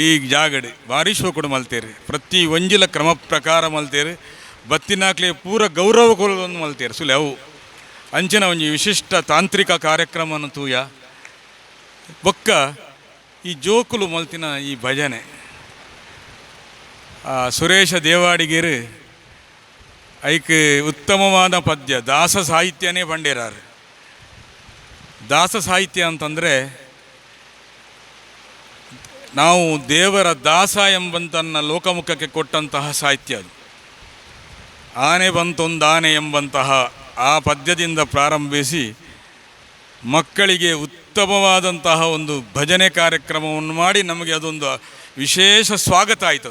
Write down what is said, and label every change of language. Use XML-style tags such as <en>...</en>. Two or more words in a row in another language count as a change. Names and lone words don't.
<tcy>ಜಾಗಡೆ ಭಾರಿ ಶೋಕುಡು ಮಲ್ತೇರಿ ಪ್ರತಿ ಒಂಜಿಲ ಕ್ರಮ ಪ್ರಕಾರ ಮಲ್ತೇರಿ ಬತ್ತಿನಾಕ್ಲೆ ಪೂರ ಗೌರವ ಕೊಲೊಂದು ಮಲ್ತೇರಿ ಸುಲೆ ಅವು ಅಂಚಿನ ಒಂಜಿ ವಿಶಿಷ್ಟ ತಾಂತ್ರಿಕ ಕಾರ್ಯಕ್ರಮನ ತೂಯ ಬೊಕ್ಕ ಈ ಜೋಕುಲು ಮಲ್ತಿನ ಈ ಭಜನೆ ಸುರೇಶ ದೇವಾಡಿಗೇರು ಐಕ್ ಉತ್ತಮವಾದ ಪದ್ಯ ದಾಸ ಸಾಹಿತ್ಯನೇ ಬಂಡೇರಾರು ದಾಸ ಸಾಹಿತ್ಯ ಅಂತಂದರೆ</tcy> <kn>ನಾವು ದೇವರ ದಾಸ ಎಂಬಂತನ್ನ ಲೋಕಮುಖಕ್ಕೆ ಕೊಟ್ಟಂತಹ ಸಾಹಿತ್ಯ ಅದು ಆನೆ ಬಂತೊಂದಾನೆ ಎಂಬಂತಹ ಆ ಪದ್ಯದಿಂದ ಪ್ರಾರಂಭಿಸಿ ಮಕ್ಕಳಿಗೆ ಉತ್ತಮವಾದಂತಹ ಒಂದು ಭಜನೆ ಕಾರ್ಯಕ್ರಮವನ್ನು ಮಾಡಿ ನಮಗೆ ಅದೊಂದು ವಿಶೇಷ ಸ್ವಾಗತ ಆಯಿತು.</kn>